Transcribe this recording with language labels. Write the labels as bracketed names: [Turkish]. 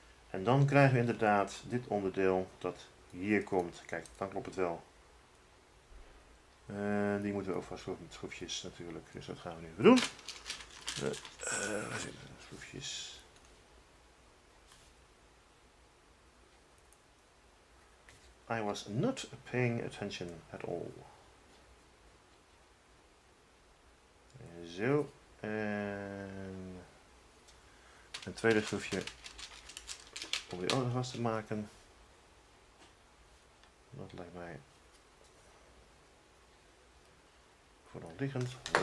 [Dutch] En dan krijgen we inderdaad dit onderdeel dat hier komt. Kijk, dan klopt het wel. Die moeten we ook vastschroeven met schroefjes natuurlijk. Dus dat gaan we nu even doen. Waar zitten de schroefjes? [English] I was not paying attention at all. [Dutch] Zo. En een tweede schroefje om die ogen vast te maken. Dat lijkt mij voor de hand liggend. Oh.